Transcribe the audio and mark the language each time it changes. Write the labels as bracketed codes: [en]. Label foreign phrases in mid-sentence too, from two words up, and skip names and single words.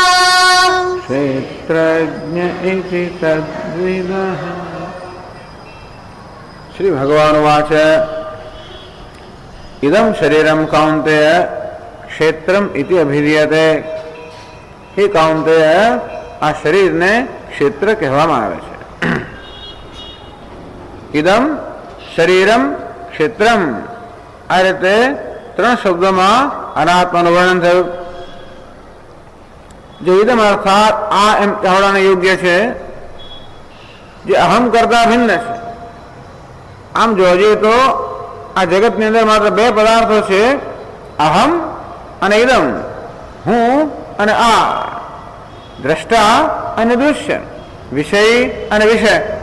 [sa] क्षेत्रज्ञ इति तद्विदः। श्री भगवान उवाच इदं शरीरं कौन्तेय क्षेत्रम इति अभिधीयते। हे कौन्तेय [gu] આ શરીરને ક્ષેત્ર કહેવામાં આવે છે। [sa] इदम शरीरम क्षेत्रम [gu] આ રીતે ત્રણ શબ્દોમાં અનાત્માનું વર્ણન થયું। જો ઇદમ અર્થાત આ એમ કહેવાને યોગ્ય છે જે અહમ કરતા ભિન્ન છે। આમ જોવા જઈએ તો આ જગતની અંદર માત્ર બે પદાર્થો છે, અહમ અને ઇદમ, હું અને આ, દ્રષ્ટા અને દૃશ્ય, વિષય અને વિષય।